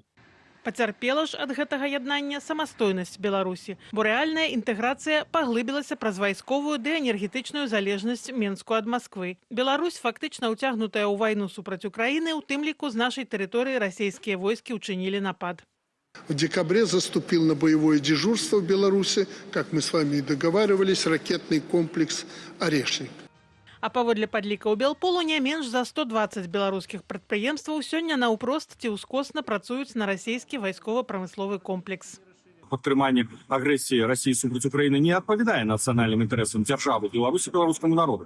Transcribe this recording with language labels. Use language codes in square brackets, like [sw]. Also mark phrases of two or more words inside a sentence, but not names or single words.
[be] Пацярпела ж ад гэтага яднання самастойнасць Беларусі, бо рэальная інтэграцыя паглыбілася праз вайсковую ды энергетычную залежнасць Менску ад Масквы. Беларусь фактычна ўцягнутая ў вайну супраць Украіны, у тым ліку з нашай тэрыторыі расійскія войскі ўчынілі напад. [ru] В декабре заступил на боевое дежурство в Беларуси, как мы с вами и договаривались, ракетный комплекс «Орешник». [be] А паводле падлікаў Белполу не менш за 120 беларускіх прадпрыемстваў сёння наўпрост ці ўскосна працуюць на расійскі вайскова-прамысловы комплекс. Падтрыманне агрэсіі Расіі супраць Украіны не адпавядае нацыянальным інтарэсам дзяржавы Беларусі, беларускаму народу.